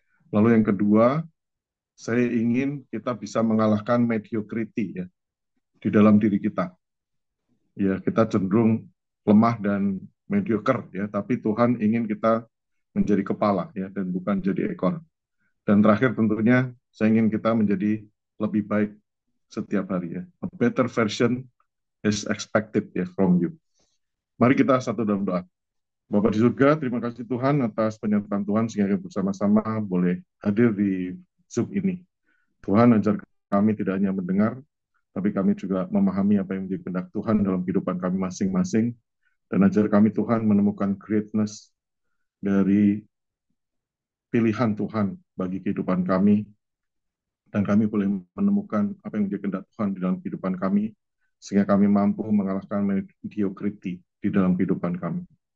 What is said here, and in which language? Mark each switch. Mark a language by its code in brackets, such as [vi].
[id] Lalu yang kedua, saya ingin kita bisa mengalahkan mediocrity ya di dalam diri kita. Ya, kita cenderung lemah dan mediocre ya, tapi Tuhan ingin kita menjadi kepala ya dan bukan jadi ekor. Dan terakhir tentunya saya ingin kita menjadi lebih baik setiap hari ya. [en] A better version is expected ya from you. [id] Mari kita satu dalam doa. Bapak di surga, terima kasih Tuhan atas penyertaan Tuhan sehingga bersama-sama boleh hadir di Zoom ini. Tuhan ajar kami tidak hanya mendengar, tapi kami juga memahami apa yang menjadi kehendak Tuhan dalam kehidupan kami masing-masing, dan ajar kami Tuhan menemukan greatness dari pilihan Tuhan bagi kehidupan kami, dan kami boleh menemukan apa yang menjadi kehendak Tuhan di dalam kehidupan kami, sehingga kami mampu mengalahkan mediocrity di dalam kehidupan kami.